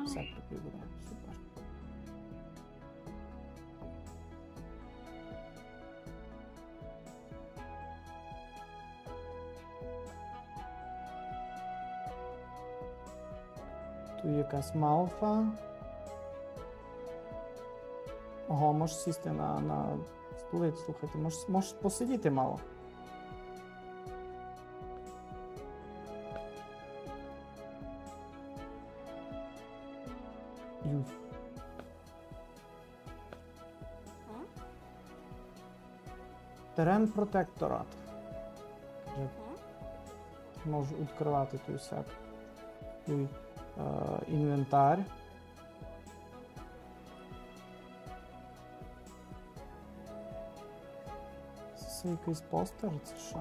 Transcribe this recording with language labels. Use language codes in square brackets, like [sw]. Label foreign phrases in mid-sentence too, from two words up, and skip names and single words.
[uk] Все такий буде. Супер. Тут якась малфа. Ого, можеш сісти на столиць, слухайте, можеш посидіти мало. Юй. Терен протекторат. Каже, можу відкривати той сек. Той інвентар. Це якийсь постер, це що?